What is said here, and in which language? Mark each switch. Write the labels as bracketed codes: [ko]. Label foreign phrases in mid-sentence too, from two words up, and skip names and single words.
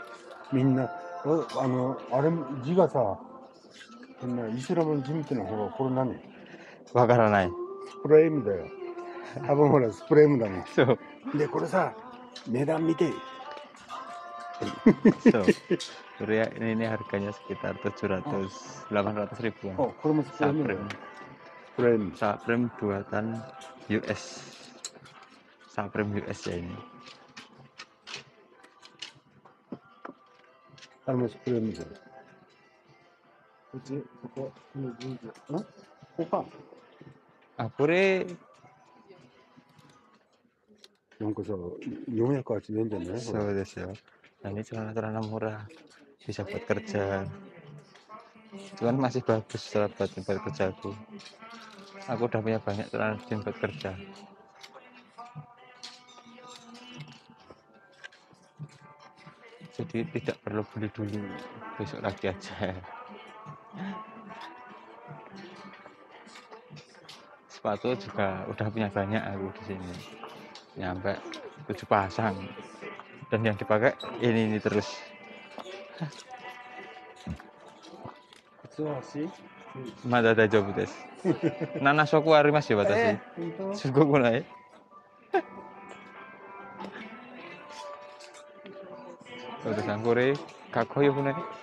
[ja] みんな、あれ、字がさ、イスラムの字みたいなほら、これ何？わからない。スプレームだよ。多分ほら、スプレームだね。そう。で、これさ、 値段見て。 [id] So, Korea ini harganya sekitar 800 ribuan. [ja] あ、これもスプレームだよ。 Supreme, スプレーム。 [id] Supreme buatan US. Supreme US ya ini. [ja] あれもスプレームだよ。こっち、ここ、このジーンズ。ここか。 Ah, Korea なんかさ、480円じゃない？ soですよ. [id] Nah, ini celana-celana murah, bisa buat kerja. Cuman masih bagus buat kerjaku. Aku udah punya banyak celana jeans buat kerja. Jadi tidak perlu beli dulu, besok lagi aja. Sepatu juga udah punya banyak aku di sini, nyampe 7 pasang, dan yang dipakai ini terus. [ja] 靴足？まだ大丈夫です。七足ありますよ私. 本当？すごくない? 私これかっこよくない?